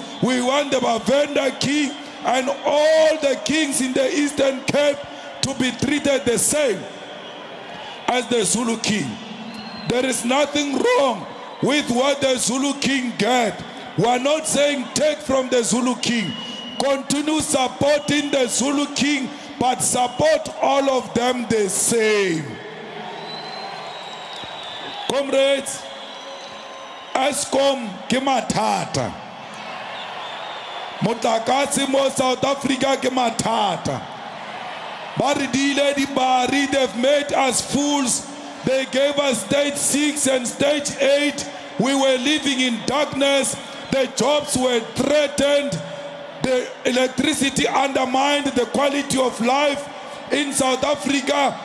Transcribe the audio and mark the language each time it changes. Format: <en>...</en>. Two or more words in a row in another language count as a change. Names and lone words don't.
<en>We want the Bavenda king and all the kings in the Eastern Cape to be treated the same as the Zulu king. There is nothing wrong with what the Zulu king get. We are not saying take from the Zulu king. Continue supporting the Zulu king, but support all of them the same.</en> <tn>Comrades, Eskom ke mathata. Motlakase mo South Africa ke mathata. Baridile di bari,</tn> <en>they've made us fools. They gave us stage 6 and stage 8. We were living in darkness. The jobs were threatened. The electricity undermined the quality of life in South Africa.</en>